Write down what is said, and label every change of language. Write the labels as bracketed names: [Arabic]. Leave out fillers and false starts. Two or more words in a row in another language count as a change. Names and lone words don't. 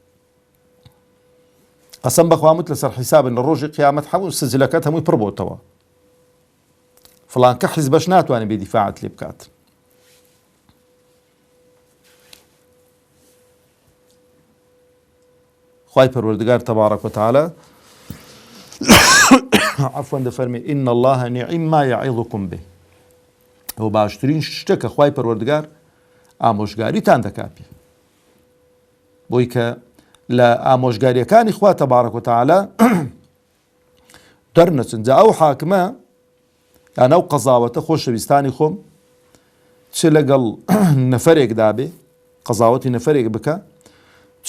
[Central Kurdish] قەسەم بەخوامت لەسەر حیسابن لە ڕۆژی قیامەت هەموو سجلەکەت هەمووی پڕ بۆتەوە، فڵان کە حیزبەش ناتوانێت بێ دیفاعت لێ بکات. خوای پەروەردگار [Arabic] تەبارەک وتەعالە [Central Kurdish] عەفوەن دەفەرمێ [Arabic] ئین الله نعم ما یعظکم به. [Central Kurdish] ئەوە باشترین شتە کە خوای پەروەردگار ئامۆژگاریتان دەکا پێ، بۆی کە لە ئامۆژگاریەکانی خوا [Arabic] تەبارەک وتەعالە [Central Kurdish] دەرنەچن. جا ئەو حاکمە یان ئەو قەزاوەتە خۆشەویستانی خۆم چ لەگەڵ نەفەرێکدا بێ، قەزاوەتی نەفەرێک بکە، چ